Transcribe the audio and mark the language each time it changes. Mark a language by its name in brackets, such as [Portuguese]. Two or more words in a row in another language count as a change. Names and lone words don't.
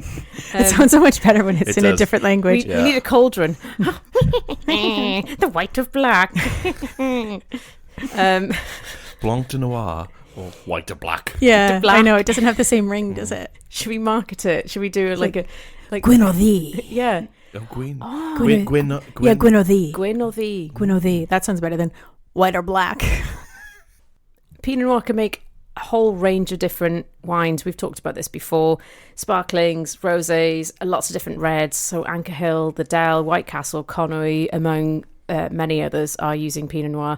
[English] It sounds so much better when it's in a different language. We need a cauldron. The white of black. [French] Blanc de Noir. [English] Or white to black. Yeah, I know. It doesn't have the same ring, does it? Should we market it? Should we do like [Welsh] Gwyn o ddi? [English] Yeah. Oh, Gwyn. [Welsh] Gwyn o ddi. Gwyn o ddi. Gwyn o ddi. [English] That sounds better than white or black. Pinot Noir can make a whole range of different wines. We've talked about this before. Sparklings, rosés, lots of different reds. So Anchor Hill, the Del, White Castle, Conwy, among many others are using Pinot Noir.